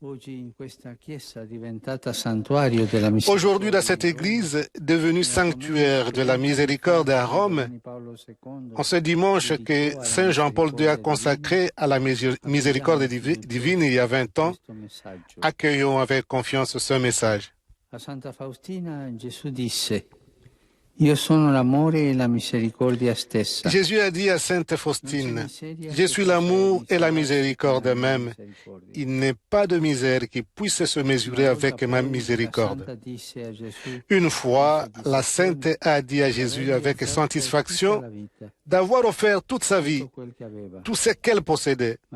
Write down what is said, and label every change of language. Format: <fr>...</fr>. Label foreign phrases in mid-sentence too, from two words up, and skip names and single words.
<fr>Aujourd'hui, dans cette église devenue sanctuaire de la miséricorde à Rome, en ce dimanche que Saint Jean-Paul II a consacré à la miséricorde divine il y a 20 ans, accueillons avec confiance ce message.</fr> <it>A Santa Faustina, Gesù disse: Io sono l'amore e la misericordia stessa.</it> <fr>Jésus a dit à Sainte Faustine: Je suis l'amour et la miséricorde même. Il n'est pas de misère qui puisse se mesurer avec ma miséricorde. Une fois, la Sainte a dit à Jésus avec satisfaction d'avoir offert toute sa vie, tout ce qu'elle possédait.</fr>